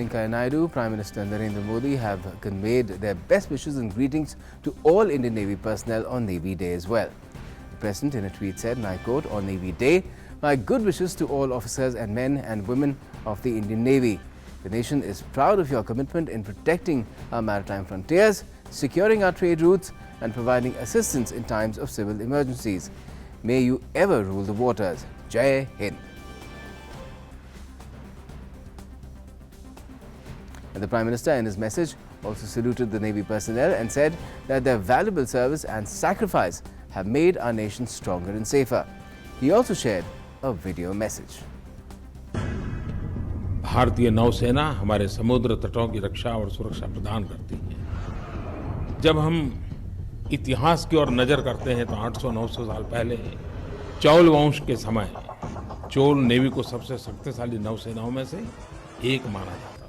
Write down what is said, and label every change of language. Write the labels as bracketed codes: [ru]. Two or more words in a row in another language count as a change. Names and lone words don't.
[en] Venkaiah Naidu, Prime Minister Narendra Modi have conveyed their best wishes and greetings to all Indian Navy personnel on Navy Day as well. The President in a tweet said, and I quote, "On Navy Day, my good wishes to all officers and men and women of the Indian Navy. The nation is proud of your commitment in protecting our maritime frontiers, securing our trade routes and providing assistance in times of civil emergencies. May you ever rule the waters. [hi] जय हिंद." [en] And the Prime Minister in his message also saluted the Navy personnel and said that their valuable service and sacrifice have made our nation stronger and safer. He also shared a video message. [hi] भारतीय नौसेना हमारे समुद्र तटों की रक्षा और सुरक्षा प्रदान करती है। जब हम इतिहास की ओर नजर करते हैं तो 800-900 साल पहले चोल वंश के समय चोल नेवी को सबसे शक्तिशाली नौसेनाओं में से एक माना जाता था।